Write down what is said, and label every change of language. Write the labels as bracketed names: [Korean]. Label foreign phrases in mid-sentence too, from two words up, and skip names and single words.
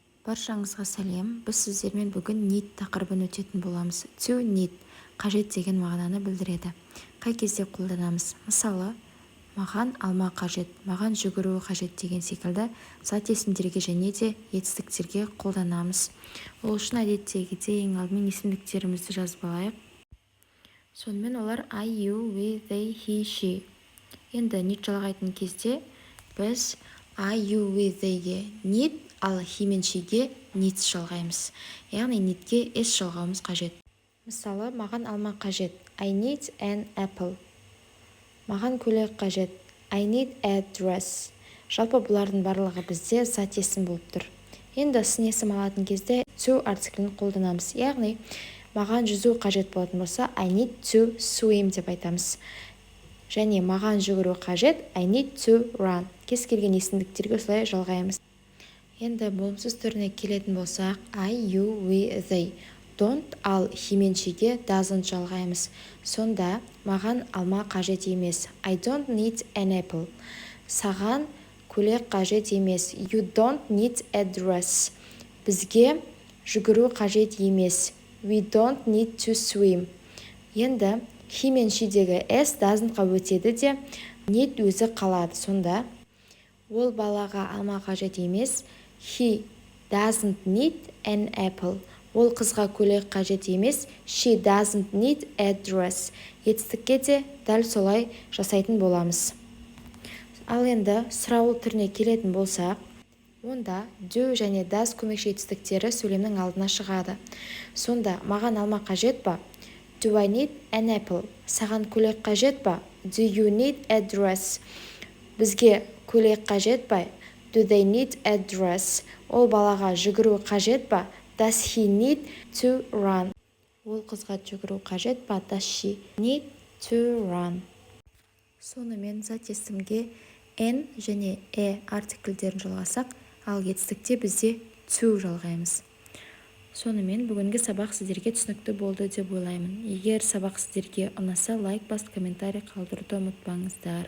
[Kazakh] Баршаңызға сәлем. Біз сіздермен бүгін need тақырыбын өтетін боламыз. [English] To need [Kazakh] қажет деген мағынаны білдіреді. Қай кезде қолданамыз? Мысалы, маған алма қажет, маған жүгіру қажет деген секілді зат есімдерге және де етістіктерге қолданамыз. Ол үшін әдеттегідей ең алдымен есімдіктерімізді жазып алайық. Сонымен олар [English] I, you, we, they, he, she. [Kazakh] Енді need жалғайтын кезде біз [English] I, you, we, [Kazakh] theyге need, ал he мен sheге needs жалғаймыз. Яғни needге s жалғауымыз қажет. Мысалы, маған алма қажет. [English] I need an apple. [Kazakh] Маған көйлек қажет. [English] I need a dress. [Kazakh] Жалпы бұлардың барлығы бізде зат есім болып тұр. Енді сын есім алатын кезде to артиклін қолданамыз. Яғни, маған жүзу қажет болатын болса, [English] I need to swim [Kazakh] деп айтамыз. Және маған жүгіру қажет, [English] I need to run. [Kazakh] Кез келген есімдіктерге осылай жалғаймыз. Енді болымсыз түріне келетін болсақ, [English] I, you, we, they. [Kazakh] Don't ал he мен sheге doesn't жалғаймыз. Сонда маған алма қажет емес. [English] I don't need an apple. [Kazakh] Саған көйлек қажет емес. [English] You don't need a dress. [Kazakh] Бізге жүгіру қажет емес. [English] We don't need to swim. [Kazakh] Енді he мен sheдегі s doesn't-қа өтеді де need өзі қалады. Сонда ол балаға алма қажет емес. [English] He doesn't need an apple. [Kazakh] Ол қызға көйлек қажет емес. [English] She doesn't need a dress. [Kazakh] Етістікке де дәл солай жасайтын боламыз. Ал енді сұрау түріне келетін болсақ, онда do және does көмекші етістіктері сөйлемнің алдына шығады. Сонда маған алма қажет па? [English] Do I need an apple? [Kazakh] Саған көйлек қажет па? [English] Do you need a dress? [Kazakh] Бізге көйлек қажет па? [English] Do they need a dress? [Kazakh] Ол балаға жүгіру қажет па? [English] Does he need to run? [Kazakh] Ол қызға жүгіру қажет па? [English] Does she need to run? [Kazakh] Сонымен зат есімге n және артиклдерін жалғасақ, ал етістікте бізде to жалғаймыз. Сонымен бүгінгі сабақ сіздерге түсінікті болды деп ойлаймын. Егер сабақ сіздерге ұнаса, лайк басып, комментарий қалдыруды ұмытпаңыздар.